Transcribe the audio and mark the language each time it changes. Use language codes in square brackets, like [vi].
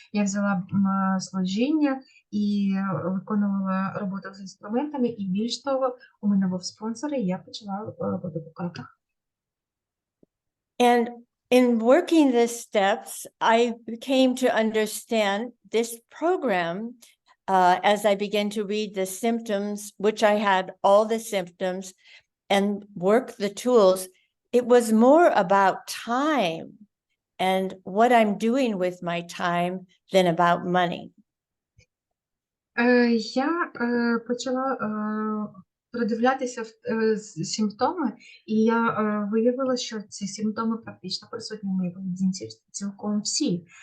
[uk] Я взяла служіння і виконувала роботу з інструментами, і більш того, у мене був спонсор, і я почала роботу по кроках. [en] And in working the steps, I came to understand this program as I began to read the symptoms, which I had all the symptoms, and work the tools. It was more about time and what I'm doing with my time than about money. [uk] Я почала продивлятися симптоми, і я виявила, що ці симптоми практично присутні в моїй поведінці цілком всі.